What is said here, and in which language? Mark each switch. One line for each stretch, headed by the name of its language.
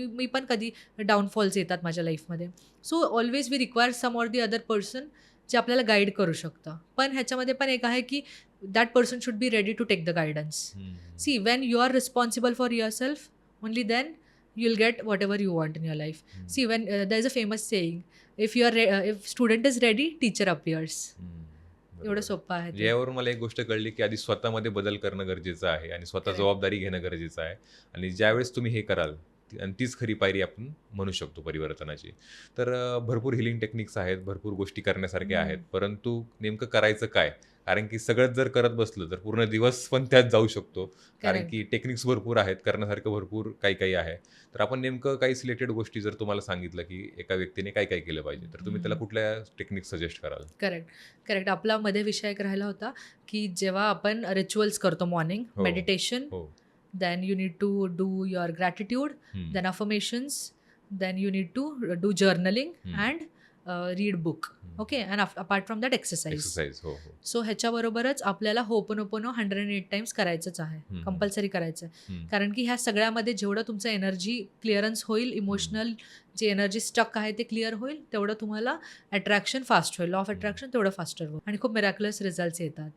Marathi: मी पण कधी डाऊनफॉल्स येतात माझ्या लाईफमध्ये.
English: so always we require some or the other person
Marathi: जे आपल्याला गाईड करू शकतं. पण ह्याच्यामध्ये पण एक आहे की
English: That person should be ready to take the guidance. See, when you are responsible for yourself, only then you will get whatever you want in your life. See, when there is a famous saying, if student is ready, teacher appears.
Marathi: एवढं सोपं आहे ते. यावरून मला एक गोष्ट कळली की आधी स्वतःमध्ये बदल करणं गरजेचं आहे आणि स्वतः
English: Correct.
Marathi: जबाबदारी घेणं गरजेचं आहे. आणि ज्यावेळेस तुम्ही हे कराल आणि तीच खरी पायरी आपण म्हणू शकतो परिवर्तनाची. तर भरपूर हिलिंग टेक्निक्स आहेत, भरपूर गोष्टी करण्यासारख्या आहेत, परंतु नेमकं करायचं काय? कारण की सगळंच जर करत बसलं तर पूर्ण दिवस पण त्यात जाऊ शकतो. कारण
English: Correct.
Marathi: की टेक्निक्स भरपूर आहेत, करण्यासारखं भरपूर काही काही आहे. तर आपण नेमकं काही सिलेक्टेड गोष्टी जर तुम्हाला सांगितलं की एका व्यक्तीने काय काय केलं पाहिजे, तर तुम्ही त्याला कुठल्या टेक्निक सजेस्ट कराल?
English: Correct, correct.
Marathi: आपला मध्ये विषय एक राहिला होता, की जेव्हा आपण रिच्युअल्स करतो मॉर्निंग, हो.
English: meditation,
Marathi: हो.
English: then you need to do your gratitude, hmm. then affirmations, then you need to do journaling Hmm. and read book. Okay, and apart from that exercise.
Marathi: Exercise. हो हो. सो ह्याच्याबरोबरच आपल्याला होपोनोपोनो 108 टाइम्स करायचंच आहे, हम्म. Compulsory करायचं आहे. हम्म. कारण की ह्या सगळ्यामध्ये जेवढं तुमचं एनर्जी क्लिअरन्स होईल, इमोशनल जे एनर्जी स्टक आहे ते क्लिअर होईल, तेवढं तुम्हाला अट्रॅक्शन फास्ट होईल, लॉ ऑफ अट्रॅक्शन तेवढं फास्टर होईल आणि खूप मिरॅक्युलस रिझल्ट्स येतात.